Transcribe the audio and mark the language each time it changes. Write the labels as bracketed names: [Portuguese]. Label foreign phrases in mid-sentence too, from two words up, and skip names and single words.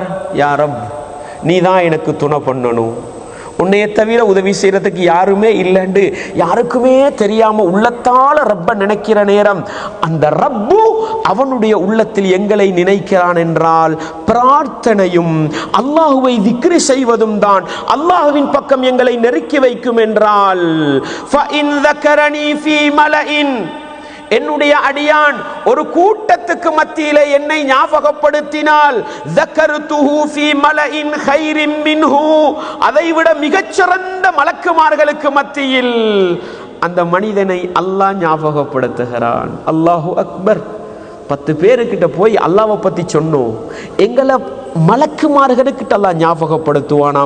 [Tamil] யா ரப், நீ தான் எனக்கு துணை பண்ணணும், உன்னைய தவிர உதவி செய்யறதுக்கு யாருமே இல்லைன்னு யாருக்குமே தெரியாம உள்ளத்தால ரப்ப நினைக்கிற நேரம் அந்த ரப்பு அவனுடைய உள்ளத்தில் எங்களை நினைக்கிறான் என்றால் பிரார்த்தனையும் அல்லாஹுவை திக்ரு செய்வதும் தான் அல்லாஹுவின் பக்கம் எங்களை நெருக்கி வைக்கும் என்றால் [Arabic] فإن ذكرني في ملئ, [Tamil] என்னுடைய அடியான் ஒரு கூட்டத்துக்கு மத்தியிலே என்னை ஞாபகப்படுத்தினால் [Arabic] ذكرته في ملئ خير منه, [Tamil] அதைவிட மிகச்சிறந்த மலக்குமார்களுக்கு மத்தியில் அந்த மனிதனை அல்லாஹ் ஞாபகப்படுத்துகிறான். [Arabic] الله أكبر. [Tamil] 10 பேருக்கிட்ட போய் அல்லாஹ்வை பத்தி சொன்னோம், எங்களை மலக்குமார்களுக்கிட்ட அல்லாஹ் ஞாபகப்படுத்துவானாம்.